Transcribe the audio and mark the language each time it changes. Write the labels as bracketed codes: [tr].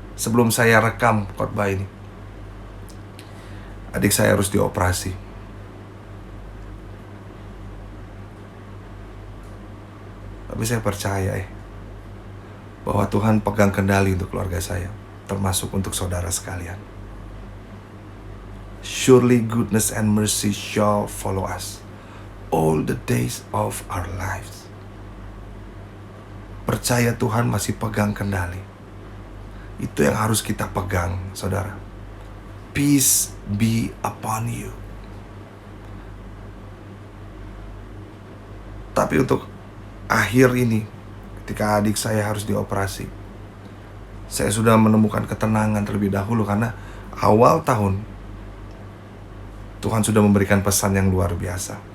[id] sebelum saya rekam khotbah ini, adik saya harus dioperasi. Tapi saya percaya bahwa Tuhan pegang kendali untuk keluarga saya, termasuk untuk saudara sekalian. [en] Surely goodness and mercy shall follow us all the days of our lives. [id] Percaya Tuhan masih pegang kendali. Itu yang harus kita pegang, saudara. [en] Peace be upon you. [id] Tapi untuk akhir ini, ketika adik saya harus dioperasi, saya sudah menemukan ketenangan terlebih dahulu karena awal tahun Tuhan sudah memberikan pesan yang luar biasa.